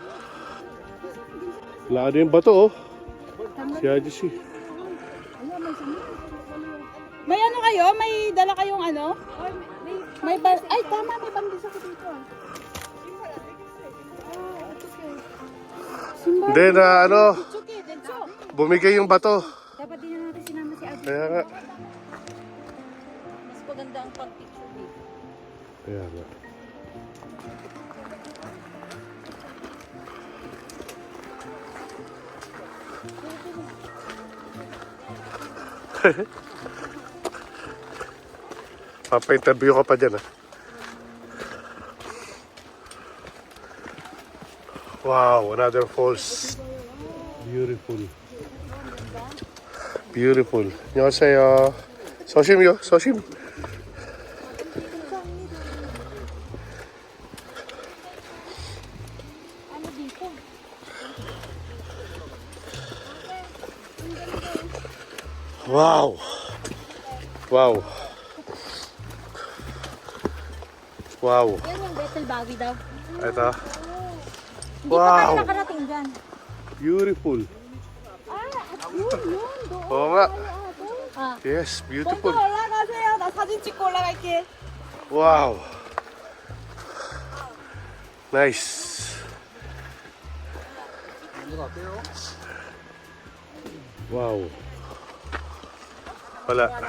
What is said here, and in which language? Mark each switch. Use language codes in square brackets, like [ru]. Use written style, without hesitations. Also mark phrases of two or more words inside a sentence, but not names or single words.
[tl] Wala ano yung bato, oh. Si Adjusi. May ano kayo? May dala kayong ano? May bas... Ay, tama. May bangis ako dito. Hindi na, ano, [en] It's okay. That's all. [tl] bumigay yung bato. Dapat din na natin sinama si Adi. Kaya nga. Mas maganda ang pag-picture dito. Kaya nga. Papa-interview ka pa dyan, ah. [en] Wow, another falls. Beautiful. Beautiful. [ko] 안녕하세요. 소심요? 소심? [tl] Ano dito? [en] Wow. Wow. Wow. [tl] Yan yung Bethel Bawi daw. Ito. Hindi pa tayo [en] Wow. [tl] nakarating dyan. [en] Beautiful. [tl] Yun. Oo nga. Ah, [en] Yes, [ko] 먼저 [en] beautiful. [ko] 올라가세요. 나 사진 찍고 올라갈게. [en] Wow. Nice. Wow. [tl] Wala.